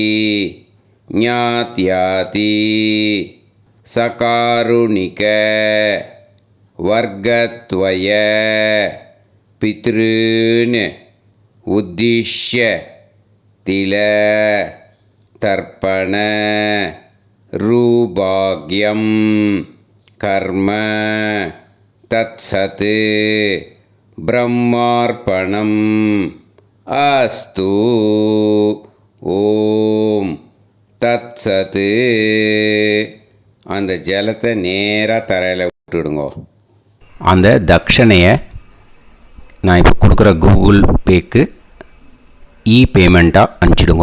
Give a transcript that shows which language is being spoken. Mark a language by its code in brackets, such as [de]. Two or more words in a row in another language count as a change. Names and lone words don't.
[sa] ज्ञात्याति सकारुणिक वर्गत्वय पितॄन् उद्दिश्य तिल तर्पण रूभाग्यं कर्म तत्सत् ब्रह्मार्पणम् अस्तु ॐ तत्सत्. [ta] அந்த ஜலத்தை நேராக தரையில் விட்டுடுங்கோ. அந்த தட்சணையை நான் இப்போ கொடுக்குற கூகுள் பேக்கு பேமெண்ட்டாக அனுப்பிச்சிடுங்கோ.